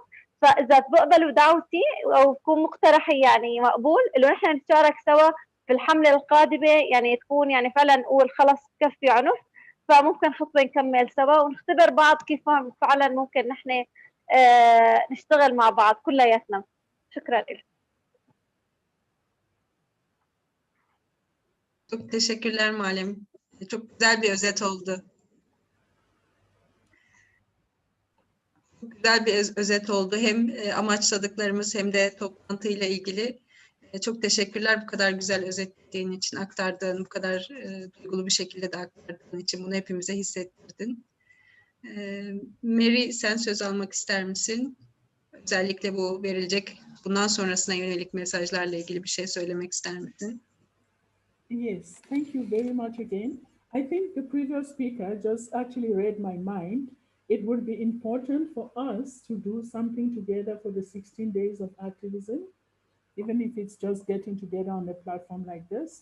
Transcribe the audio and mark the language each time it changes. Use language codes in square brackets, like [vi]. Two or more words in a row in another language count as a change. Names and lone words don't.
[ar] فإذا بقبلوا دعوتي أو بكون مقترحي يعني مقبول إنه نحن نتشارك سوا في الحملة القادمة، يعني تكون يعني فعلا نقول خلص كفي عنف، فممكن خطوة نكمل سوا ونختبر بعض كيف فعلا ممكن نحن نشتغل مع بعض كلياتنا. شكرا لك. [tr] Çok teşekkürler Muallim. Çok güzel bir özet oldu. Çok güzel bir özet oldu. Hem amaçladıklarımız hem de toplantıyla ilgili. Çok teşekkürler bu kadar güzel özetlediğin için, aktardığın, bu kadar duygulu bir şekilde de aktardığın için, bunu hepimize hissettirdin. Mary, sen söz almak ister misin? Özellikle bu verilecek, bundan sonrasına yönelik mesajlarla ilgili bir şey söylemek ister misin? [en] Yes, thank you very much again. I think the previous speaker just actually read my mind. It would be important for us to do something together for the 16 days of activism, even if it's just getting together on a platform like this.